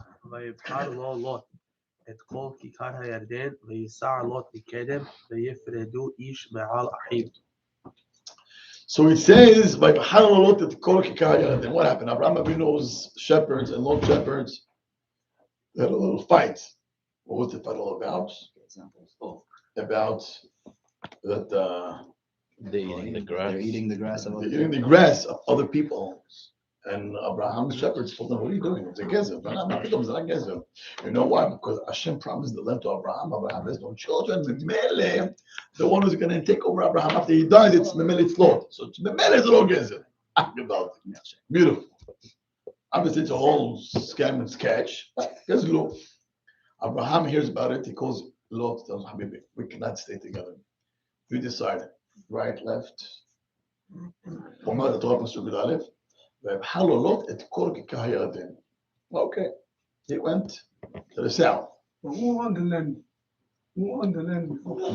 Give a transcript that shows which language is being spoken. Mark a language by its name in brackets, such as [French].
[Hebrew] ויבחר לו לוט את כל כיכר הירדן, וייסע לוט מקדם, ויפרדו איש מעל אחיו. [English] So it says, [Hebrew] ויבחר לו לוט את כל כיכר הירדן. [English] What happened? Abraham Avinu's shepherds and Lot's shepherds had a little fight. What was the fight all about? About that They're eating the grass. They're eating the grass of they're eating the grass of other people. And Abraham's shepherds told them, what are you doing? It's a gezer. It's not gezer. You know why? Because Hashem promised the land to Abraham. Abraham has no children. Memele, the one who's going to take over Abraham after he dies, it's Memele, it's Lot. So Memele is a little gezer. Beautiful. Obviously, it's a whole scam and sketch. Guess look. Abraham hears about it. He calls Lot, tells Habibi, we cannot stay together. You decide. Right, left. [Hebrew] אומר התורה פסוק י"א, ויבחר לו לוט את כל כיכר הירדן. [English] Okay, he went to the south. Who owned the land? Who owned the land before?